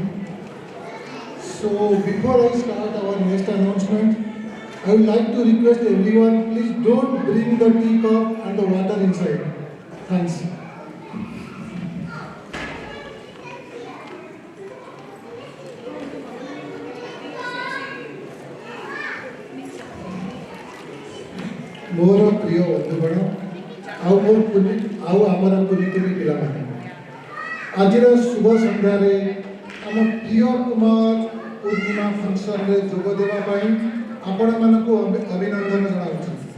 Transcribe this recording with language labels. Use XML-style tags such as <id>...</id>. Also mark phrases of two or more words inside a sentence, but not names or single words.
<en>So, before I start our next announcement, I would like to request everyone, please don't bring the teacup and the water inside. Thanks.</en> <or>ମୋର ପ୍ରିୟ ବନ୍ଧୁଗଣ ଆଉ ଆମର କୁନି ପିଲାମାନେ ଆଜିର ଶୁଭ ସନ୍ଧ୍ୟାରେ ଆମ ପ୍ରିୟ କୁମାର ପୂର୍ଣ୍ଣିମା ଫଙ୍କସନ୍ରେ ଯୋଗ ଦେବା ପାଇଁ ଆପଣମାନଙ୍କୁ ଅଭିନନ୍ଦନ ଜଣାଉଛି।</or>